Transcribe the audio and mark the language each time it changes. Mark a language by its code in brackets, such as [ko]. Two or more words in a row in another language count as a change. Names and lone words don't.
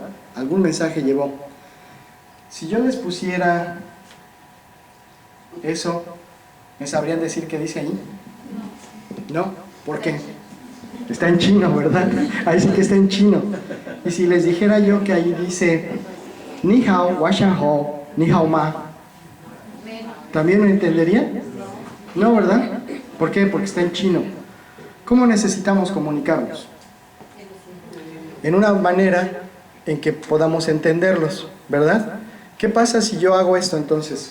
[es] Algún mensaje llevó. Si yo les pusiera eso, ¿me sabrían decir qué dice ahí? ¿No? ¿Por qué? Está en chino, ¿verdad? Ahí sí que está en chino. Y si les dijera yo que ahí dice [zh] 你好，晚上好，你好吗, [es] ¿también lo entenderían? No, ¿verdad? ¿Por qué? Porque está en chino. ¿Cómo necesitamos comunicarnos? En una manera en que podamos entenderlos, ¿verdad? ¿Qué pasa si yo hago esto entonces?